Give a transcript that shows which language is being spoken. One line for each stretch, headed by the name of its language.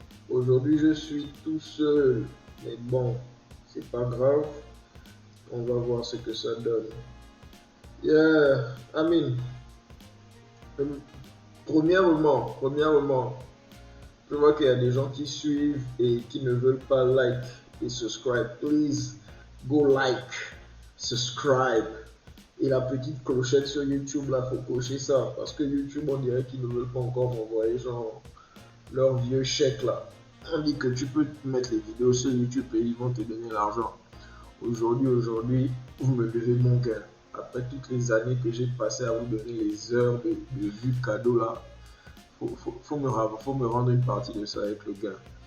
French: Aujourd'hui, je suis tout seul, mais bon, c'est pas grave. On va voir ce que ça donne.
English: Yeah, I mean,
French: premièrement, je vois qu'il y a des gens qui suivent et qui ne veulent pas like et subscribe.
English: Please go like, subscribe.
French: Et la petite clochette sur YouTube, là, faut cocher ça. Parce que YouTube, on dirait qu'ils ne veulent pas encore m'envoyer genre leur vieux chèque là. On dit que tu peux mettre les vidéos sur YouTube et ils vont te donner l'argent. Aujourd'hui, vous me devez mon gain. Après toutes les années que j'ai passées à vous donner les heures de vues cadeau là, faut me rendre une partie de ça avec le gain.